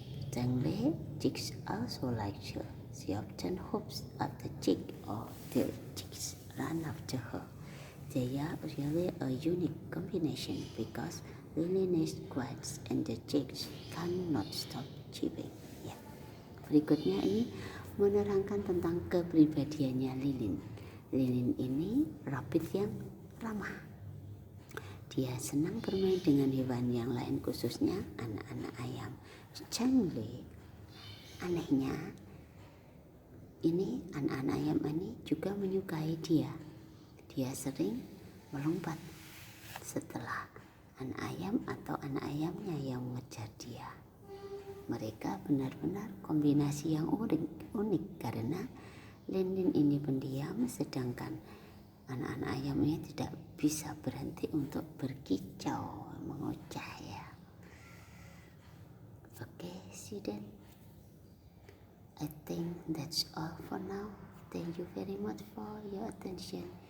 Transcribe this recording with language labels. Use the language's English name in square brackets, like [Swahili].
[English] Thankfully, chicks also like her. She often hopes at the chick or the chicks run after her. They are really a unique combination because Lin Lin is quiet and the chicks cannot stop chirping. [Indonesian] Ya. Berikutnya ini menerangkan tentang kepribadiannya Lin Lin. Lin Lin ini rabbit yang ramah. Dia senang bermain dengan hewan yang lain, khususnya anak-anak ayam. Strangely, anehnya, ini anak-anak ayam ini juga menyukai dia. Dia sering melompat setelah anak ayam atau anak ayamnya yang mengejar dia. Mereka benar-benar kombinasi yang unik karena lilin ini pendiam sedangkan anak-anak ayam ini tidak bisa berhenti untuk berkicau, mengoceh ya. [English] Okay, student. I think that's all for now. Thank you very much for your attention.